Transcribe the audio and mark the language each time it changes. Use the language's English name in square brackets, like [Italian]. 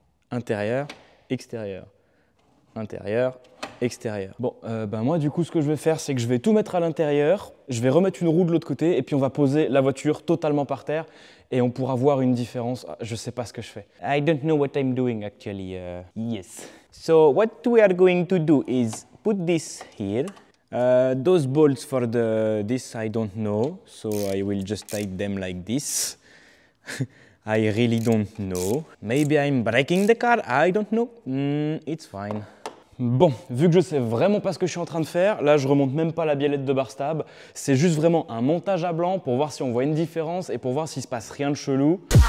[French] Intérieur, extérieur. Intérieur, extérieur. Bon, moi du coup ce que je vais faire c'est que je vais tout mettre à l'intérieur, je vais remettre une roue de l'autre côté et puis on va poser la voiture totalement par terre et on pourra voir une différence. Je sais pas ce que je fais. [English] I don't know what I'm doing actually. Yes. So what we are going to do is put this here. Those bolts for this I don't know, so I will just tighten them like this. I really don't know. Maybe I'm breaking the car, I don't know. It's fine. [French] Bon, vu que je sais vraiment pas ce que je suis en train de faire, là je remonte même pas la biellette de Barstab, c'est juste vraiment un montage à blanc pour voir si on voit une différence et pour voir s'il se passe rien de chelou.